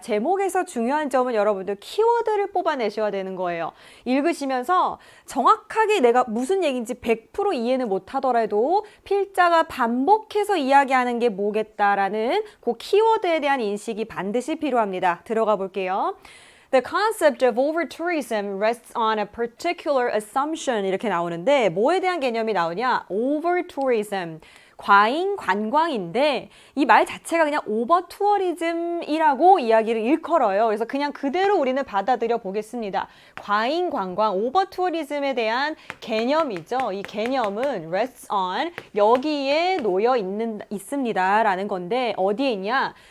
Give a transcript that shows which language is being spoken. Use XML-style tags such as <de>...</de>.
<ko>제목에서 중요한 점은 여러분들 키워드를 뽑아내셔야 되는 거예요. 읽으시면서 정확하게 내가 무슨 얘기인지 100% 이해는 못하더라도 필자가 반복해서 이야기하는 게 뭐겠다라는 그 키워드에 대한 인식이 반드시 필요합니다. 들어가 볼게요.</ko> <en>The concept of over-tourism rests on a particular assumption</en> <ko>이렇게 나오는데 뭐에 대한 개념이 나오냐? over-tourism, 과잉 관광인데 이 말 자체가 그냥 over-tourism이라고 이야기를 일컬어요. 그래서 그냥 그대로 우리는 받아들여 보겠습니다. 과잉 관광, over-tourism에 대한 개념이죠. 이 개념은 rests on, 여기에 놓여 있습니다 라는 건데 어디에 있냐?</ko>